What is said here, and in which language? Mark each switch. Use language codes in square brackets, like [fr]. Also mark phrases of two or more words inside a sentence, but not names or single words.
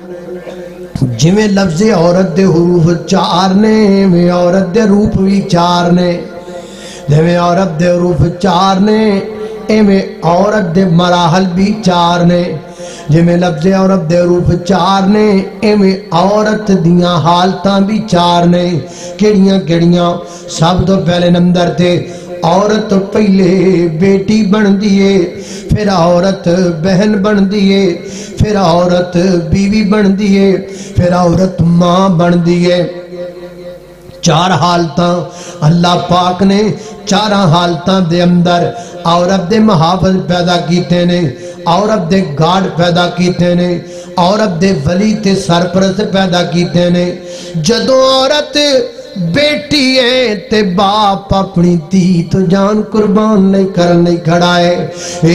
[pa] جویں لفظ عورت دے حروف چار نے میں عورت دے روپ بھی چار نے جویں عورت دے حروف چار نے ایویں عورت دے مراحل بھی چار نے جویں لفظ عورت دے حروف چار نے ایویں عورت دیاں حالتاں بھی چار نے کیڑیاں کیڑیاں سب تو پہلے نمبر تے عورت پہلے بیٹی بن دیئے پھر عورت بہن بن دیئے پھر عورت بیوی بن دیئے پھر عورت ماں بن دیئے چار حالتاں اللہ پاک نے چاراں حالتاں دے اندر عورت دے محافظ پیدا کیتے نے عورت دے گارڈ پیدا کیتے نے عورت دے ولی تے سرپرست پیدا کیتے نے جدوں عورت بیٹی ہے تے باپ اپنی دھی تو جان قربان نہیں کرنے کھڑا ہے اے